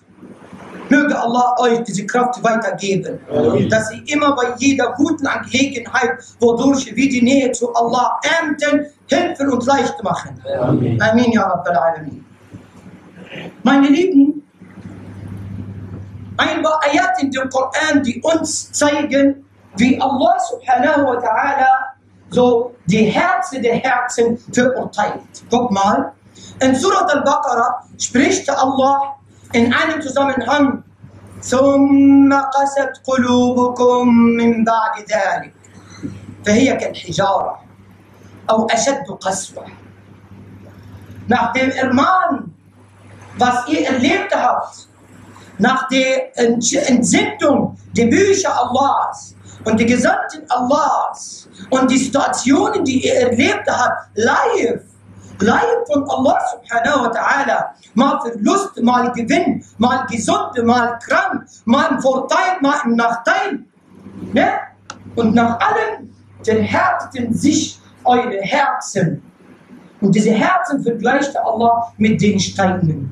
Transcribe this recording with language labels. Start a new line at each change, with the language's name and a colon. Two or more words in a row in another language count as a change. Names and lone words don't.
German: Möge Allah euch diese Kraft weitergeben, dass ihr immer bei jeder guten Angelegenheit, wodurch wir die Nähe zu Allah ernten, helfen und leicht machen.
Arabic: آمين يا رب العالمين.
German: Meine Lieben, ein paar Ayat in dem Koran, die uns zeigen, wie Allah
Arabic: سبحانه وتعالى
German: so die Herzen der Herzen verurteilt. Guck mal, in Surat al-Baqarah spricht Allah in einem Zusammenhang
Arabic: ثم قست قلوبكم من بعد ذلك فهي كالحجارة أو أشد قسوة.
German: Nach dem Ermahnen, was ihr erlebt habt, nach der Entsendung der Bücher Allahs und der Gesandten Allahs und die Situationen, die ihr erlebt habt, live von Allah
Arabic: سبحانه وتعالى,
German: mal Verlust, mal Gewinn, mal gesund, mal krank, mal im Vorteil, mal im Nachteil. Ne? Und nach allem verhärteten sich eure Herzen. Und diese Herzen vergleicht Allah mit den Steinen.